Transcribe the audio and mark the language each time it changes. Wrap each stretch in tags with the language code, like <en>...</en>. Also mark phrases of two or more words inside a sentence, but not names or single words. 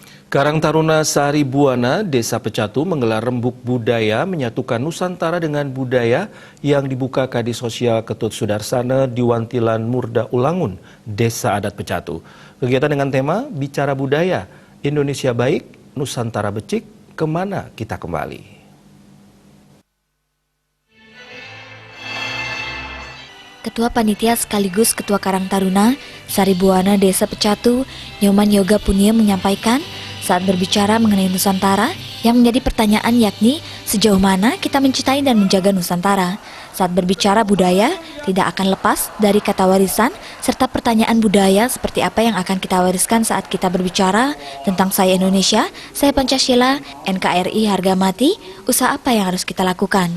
<id>Karang Taruna Sari Buana, Desa Pecatu menggelar rembuk budaya menyatukan Nusantara dengan budaya yang dibuka Kadis Sosial Ketut Sudarsana di Wantilan Murda Ulangun, Desa Adat Pecatu. Kegiatan dengan tema Bicara Budaya, Indonesia Baik, Nusantara Becik, Kemana Kita Kembali. Ketua Panitia sekaligus Ketua Karang Taruna Sari Buana Desa Pecatu, Nyoman Yoga Punia menyampaikan saat berbicara mengenai Nusantara yang menjadi pertanyaan yakni sejauh mana kita mencintai dan menjaga Nusantara. Saat berbicara budaya tidak akan lepas dari kata warisan serta pertanyaan budaya seperti apa yang akan kita wariskan saat kita berbicara tentang saya Indonesia, saya Pancasila, NKRI harga mati, usaha apa yang harus kita lakukan.</id>